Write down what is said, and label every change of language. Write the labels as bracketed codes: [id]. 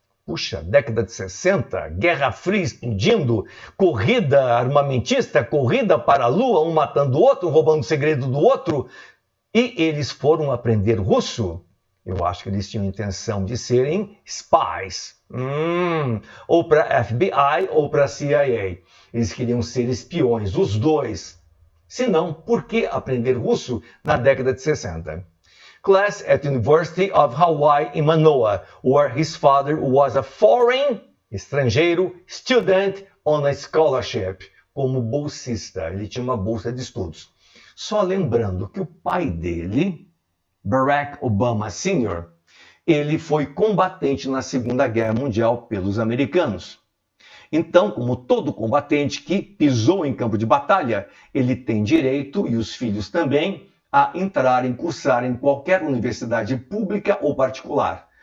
[pt] Puxa, década de 60, Guerra Fria explodindo, corrida armamentista, corrida para a Lua, um matando o outro, roubando o segredo do outro, e eles foram aprender russo. Eu acho que eles tinham intenção de serem spies. Ou para FBI ou para CIA. Eles queriam ser espiões, os dois. Se não, por que aprender russo na década de 60? [en] Class at the University of Hawaii in Manoa, where his father was a foreign, estrangeiro, student on a scholarship, [pt] como bolsista. Ele tinha uma bolsa de estudos. Só lembrando que o pai dele, Barack Obama Sr., ele foi combatente na Segunda Guerra Mundial pelos americanos. Então, como todo combatente que pisou em campo de batalha, ele tem direito, e os filhos também, a entrar em cursar em qualquer universidade pública ou particular.